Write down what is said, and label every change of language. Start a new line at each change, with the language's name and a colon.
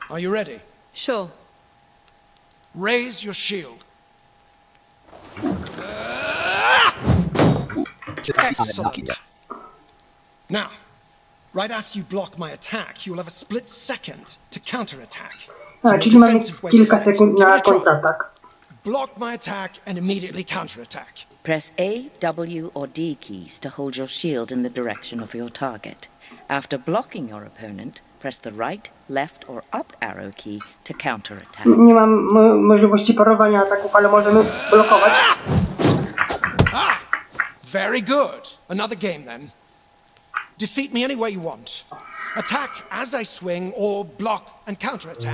English: Are you ready? Sure. Raise your shield.
Polish: Czytaj pisane znaki.
English: Excellent. Now, right after you block my attack, you'll have a split second to counterattack.
Polish: A, czyli mamy kilka sekund na kontratak.
English: Block my attack and immediately counterattack. Press A, W, or D keys to hold your shield in the direction of your target. After blocking your opponent, press the right, left, or up arrow key to counterattack.
Polish: Nie mam możliwości parowania ataków, ale możemy blokować.
English: Very good. Another game then. Defeat me any way you want. Attack as I swing or block and counterattack.